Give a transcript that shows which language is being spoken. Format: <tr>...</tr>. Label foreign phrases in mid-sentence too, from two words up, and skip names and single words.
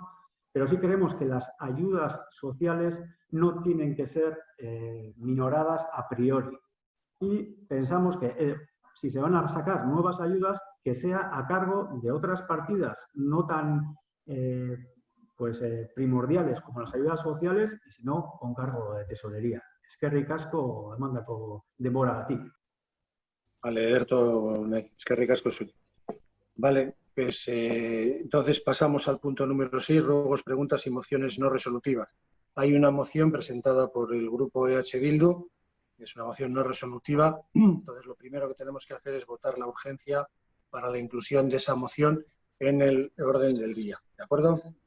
<es>Pero sí creemos que las ayudas sociales no tienen que ser minoradas a priori. Y pensamos que si se van a sacar nuevas ayudas, que sea a cargo de otras partidas no tan primordiales como las ayudas sociales, y si no, con cargo de tesorería.</es> <eu>Eskerrik asko emandako denboragatik. Vale, Ederto, eskerrik asko zuri.</eu> <es>Vale, pues entonces pasamos al punto número 6, ruegos, preguntas y mociones no resolutivas. Hay una moción presentada por el grupo EH Bildu, es una moción no resolutiva, entonces lo primero que tenemos que hacer es votar la urgencia para la inclusión de esa moción en el orden del día, ¿de acuerdo?</es>